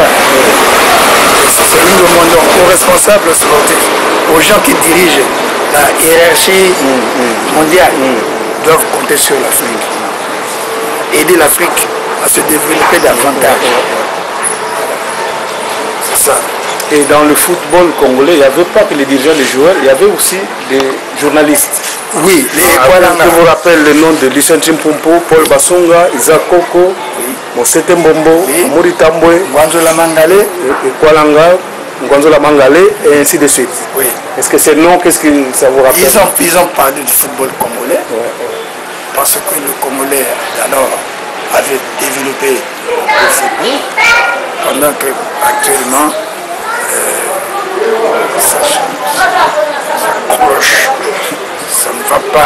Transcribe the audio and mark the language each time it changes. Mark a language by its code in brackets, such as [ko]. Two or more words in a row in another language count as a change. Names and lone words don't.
[fr] C'est nous demandons aux responsables sportifs, aux gens qui dirigent la hiérarchie mondiale, doivent compter sur l'Afrique. Aider l'Afrique à se développer davantage. C'est ça. Et dans le football congolais, il n'y avait pas que les dirigeants, les joueurs, il y avait aussi des journalistes. Oui, je vous rappelle le nom de Lucien Chimpumpo, Paul Bassunga, Isaac Koko, Mosete Mbombo, Mori Tambwe, Ngwanzola Mangale, Ngwanzola Mangale, et ainsi de suite. Oui. Est-ce que ces noms, qu'est-ce que ça vous rappelle? Ils ont parlé du football congolais, parce que le Congolais alors avait développé le football, pendant que actuellement ça cloche, ça ne va pas.